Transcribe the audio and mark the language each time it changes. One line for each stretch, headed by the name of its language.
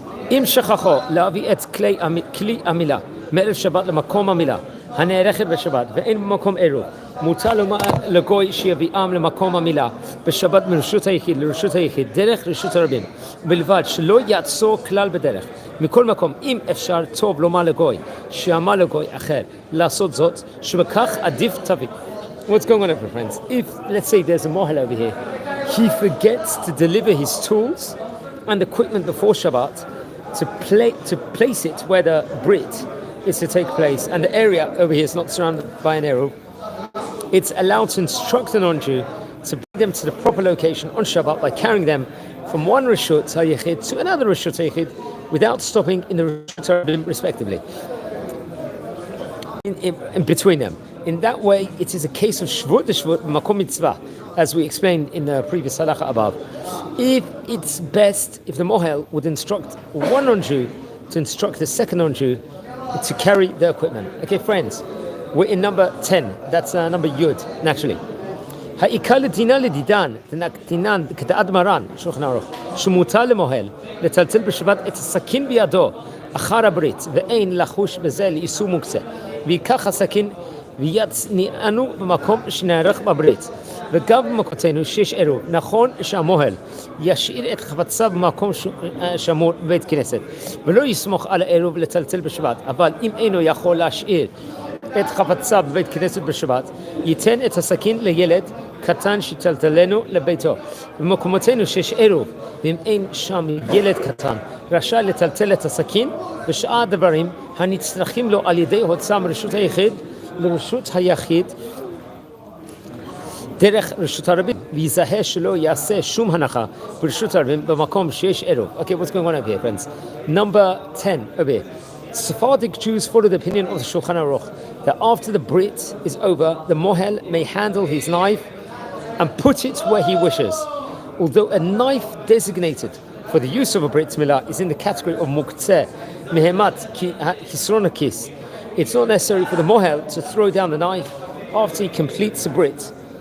Hebrew: Im shechacho להביא את כלי המילה מערב שבת למקום המילה הנערכת בשבת ואין במקום עירוב, מותר לומר לגוי שיביאם למקום המילה בשבת מרשות היחיד לרשות היחיד דרך רשות הרבים, בלבד שלא יעצור כלל בדרך. מכל מקום, אם אפשר טוב לומר לגוי שאמר לגוי אחר לעשות זאת, שבכך עדיף תביא.
English: What's going on over, friends? If, let's say, there's a mohel over here, he forgets to deliver his tools and equipment before Shabbat to place it where the Brit is to take place, and the area over here is not surrounded by an arrow, it's allowed to instruct the non-Jew to bring them to the proper location on Shabbat by carrying them from one Rishut HaYachid to another Rishut HaYachid without stopping in the Rishut HaRabim respectively, in between them. In that way, it is a case of Shvut Shvut Makom Mitzvah, as we explained in the previous halacha above. If it's best, if the mohel would instruct one non-Jew to instruct the second non-Jew to carry the equipment. Okay, friends, we're in number 10. That's number Yud, naturally.
Hebrew: העיקר לדינה לדידן, דינן כדעת מרן, שולחן ערוך, שמותר למוהל לטלטל בשבת את הסכין בידו אחר הברית, ואין לחוש בזה לאיסור מוקצה. ויקח הסכין ויצניענו במקום שנערך בברית. וגם במקומותינו שיש עירוב, נכון שהמוהל ישאיר את חפציו במקום שמור בבית כנסת, ולא יסמוך על העירוב לטלטל בשבת, אבל אם אינו יכול להשאיר את חפציו בבית כנסת בשבת, ייתן את הסכין לילד קטן שטלטלנו לביתו. במקומותינו שיש עירוב, ואם אין שם ילד קטן, רשאי לטלטל את הסכין ושאר הדברים הנצרכים לו על ידי הוצאה מרשות היחיד לרשות היחיד דרך רשות הרבים, ויזהה שלא יעשה שום הנחה ברשות הרבים במקום שיש עירוב.
English: Okay, what's going on over here, friends? Number 10 over here. Sephardic Jews follow the opinion of the Shulchan Aruch that after the Brit is over, the mohel may handle his knife and put it where he wishes. Although a knife designated for the use of a Brit Mila is in the category of muktzeh, mehemat hisronakis, it's not necessary for the mohel to throw down the knife after he completes the Brit.